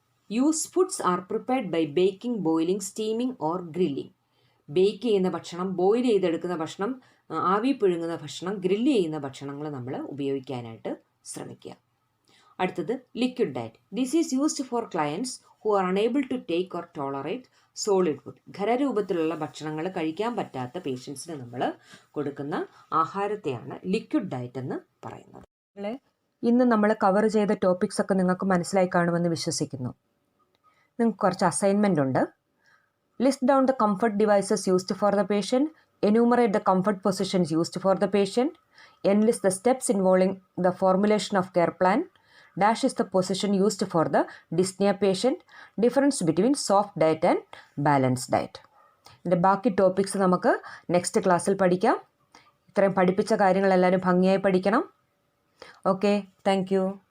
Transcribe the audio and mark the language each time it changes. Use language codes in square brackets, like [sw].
[en] Used foods are prepared by baking, boiling, steaming or grilling. [ml] Bake ചെയ്യുന്ന ഭക്ഷണം, boil ചെയ്തെടുക്കുന്ന ഭക്ഷണം, ആവി പുഴുങ്ങുന്ന ഭക്ഷണം, ഗ്രില്ല് ചെയ്യുന്ന ഭക്ഷണങ്ങൾ നമ്മൾ ഉപയോഗിക്കാനായിട്ട് ശ്രമിക്കുക. അടുത്തത് [en] Liquid diet. This is used for clients who are unable to take or tolerate solid food. [ml] ഖരരൂപത്തിലുള്ള ഭക്ഷണങ്ങൾ കഴിക്കാൻ പറ്റാത്ത പേഷ്യൻസിന് നമ്മൾ കൊടുക്കുന്ന ആഹാരത്തെയാണ് ലിക്വിഡ് ഡയറ്റ് എന്ന് പറയുന്നത്. ഇന്ന് നമ്മൾ കവർ ചെയ്ത ടോപ്പിക്സ് ഒക്കെ നിങ്ങൾക്ക് മനസ്സിലായി കാണുമെന്ന് വിശ്വസിക്കുന്നു. നിങ്ങൾക്ക് കുറച്ച് അസൈൻമെൻ്റ് ഉണ്ട്. [en] List down the comfort devices used for the patient, enumerate the comfort positions used for the patient, enlist the steps involving the formulation of care plan, dash is the position used for the dyspnea patient, difference between soft diet and balanced diet. [ml] ഇതിൻ്റെ ബാക്കി topics നമുക്ക് next ക്ലാസ്സിൽ പഠിക്കാം. ഇത്രയും പഠിപ്പിച്ച കാര്യങ്ങൾ എല്ലാവരും ഭംഗിയായി പഠിക്കണം. Okay, thank you.